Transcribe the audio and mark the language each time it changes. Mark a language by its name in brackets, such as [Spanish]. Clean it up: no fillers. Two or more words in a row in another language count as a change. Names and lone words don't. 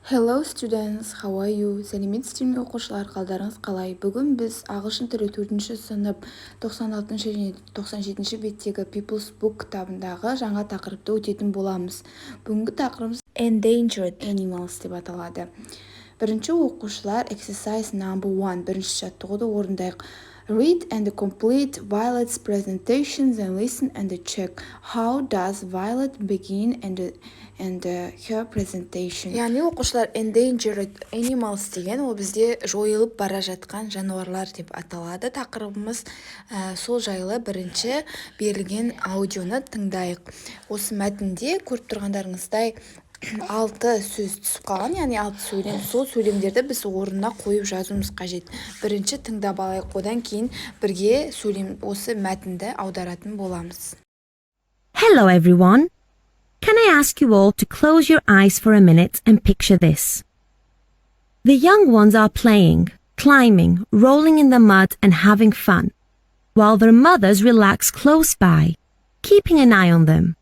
[English] Hello students, how are you? [Kazakh] Сәлеметсіздер ме оқушылар, қалдарыңыз қалай? Бүгін біз ағылшын тілі 4-ші сынып 96-ші және 97-ші беттегі People's Book кітабындағы жаңа тақырыпты өтетін боламыз. Бүгінгі тақырыбымыз [English] Endangered Animals [Kazakh] деп аталады. Бірінші оқушылар [English] exercise number 1, [Kazakh] бірінші жаттығуды орындайық. [English] Read and complete Violet's presentations and listen and check. How does Violet begin and her presentation? [Kazakh] Яғни оқушылар [English] Endangered Animals [Kazakh] деген ол бізде жойылып бара жатқан жануарлар деп аталады. Тақырыбымыз сол жайлы бірінші берілген аудионы тыңдайық. Осы мәтінде көріп тұрғандарыңыздай 6 сөз түсіп қалған, яғни 6 сөйлем. Сол сөйлемдерді біз орнына қойып жазуымыз қажет. Бірінші тыңдап алайық, одан кейін бірге осы мәтінді аударатын боламыз. [English] Hello everyone. Can I ask you all to close your eyes for a minute and picture this? The young ones are playing, climbing, rolling in the mud and having fun, while their mothers relax close by, keeping an eye on them.